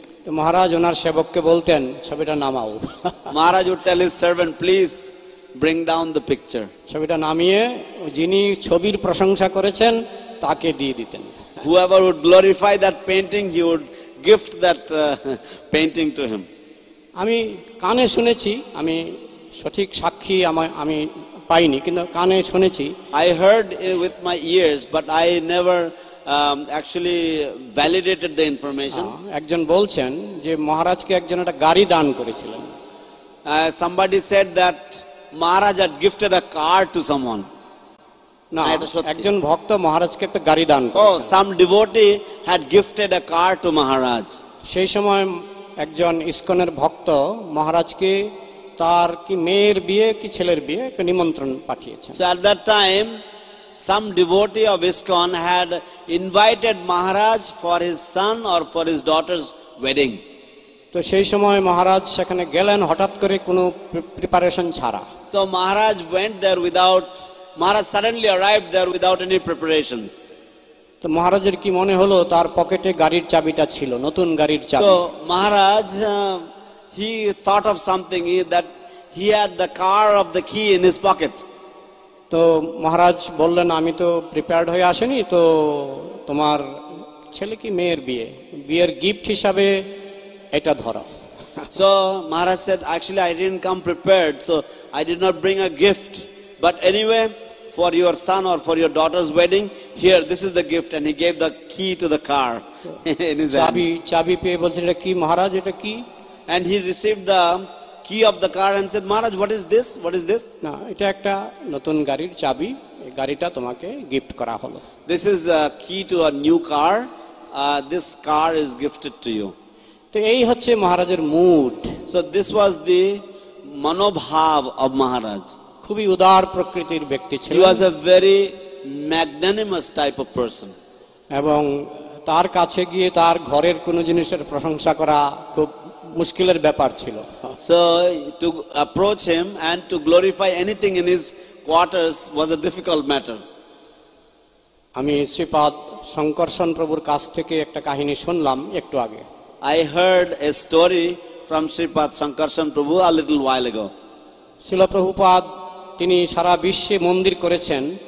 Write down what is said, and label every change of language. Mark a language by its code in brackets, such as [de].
[bn] তো মহারাজ ওনার সেবককে বলতেন ছবিটা নামাও। [en] Maharaj would tell his servant, please bring down the picture. [bn] ছবিটা নামিয়ে যিনি ছবির প্রশংসা করেছেন তাকে দিয়ে দিতেন। [en] Whoever would glorify that painting, he would gift that painting to him. [bn] আমি কানে শুনেছি, আমি সঠিক সাক্ষী আমি পাইনি, কিন্তু কানে শুনেছি। [en] I heard with my ears, but I never actually validated the information. [bn] একজন বলছেন যে মহারাজকে একজন একটা গাড়ি দান করেছিলেন। [en] Somebody said that Maharaj had gifted a car to someone. [bn] না, একজন ভক্ত মহারাজকে একটা গাড়ি দান করেছেন। [en] Oh, some devotee had gifted a car to Maharaj. [bn] সেই সময় একজন ইসকনের ভক্ত মহারাজকে তার কি মেয়ের বিয়ে কি ছেলের বিয়ে একটা নিমন্ত্রণ পাঠিয়েছেন। [en] So at that time, some devotee of ISKCON had invited Maharaj for his son or for his daughter's wedding. [bn] তো সেই সময় মহারাজ সেখানে গেলেন হঠাৎ করে কোনো প্রিপারেশন ছাড়া। [en] So Maharaj went there Maharaj suddenly arrived there without any preparations. [bn] তো মহারাজের কি মনে হলো তার পকেটে গাড়ির চাবিটা ছিল, নতুন গাড়ির চাবি। [en] So Maharaj, he thought of something, that he had the car of the key in his pocket. [bn] তো মহারাজ বললেন আমি তো প্রিপেয়ার্ড হয়ে আসেনি, তো তোমার ছেলে কি মেয়ের বিয়ের গিফট হিসাবে এটা ধরো। [en] So Maharaj said, actually I didn't come prepared, so I did not bring a gift, but anyway, for your son or for your daughter's wedding, here, this is the gift, and he gave the key to the car in his hand. [bn] চাবি পেয়ে বলছেন এটা কি মহারাজ, এটা কি? [en] And he received the key of the car and said, Maharaj, what is this? What is this? [bn] না, এটা একটা নতুন গাড়ির চাবি। এই গাড়িটা তোমাকে গিফট করা হলো। [en] This is a key to a new car. This car is gifted to you. [bn] তো এই হচ্ছে মহারাজের mood. [en] So this was the manobhav of Maharaj. [bn] খুবই উদার প্রকৃতির ব্যক্তি [en] He [bn] ছিলেন [en] was a very magnanimous type of person. [bn] এবং তার কাছে গিয়ে তার ঘরের কোনো জিনিসের প্রশংসা করা খুব মুশকিলের ব্যাপার ছিল। [en] So to approach him and to glorify anything in his quarters was a difficult matter. [bn] আমি শ্রীপাদ শঙ্করসন প্রভুর কাছ থেকে একটা কাহিনী শুনলাম একটু আগে। [en] I heard a story from Sripad Sankarshan Prabhu a little while ago. [bn] শিল প্রভুপাদ তিনি সারা বিশ্বে মন্দির করেছেন।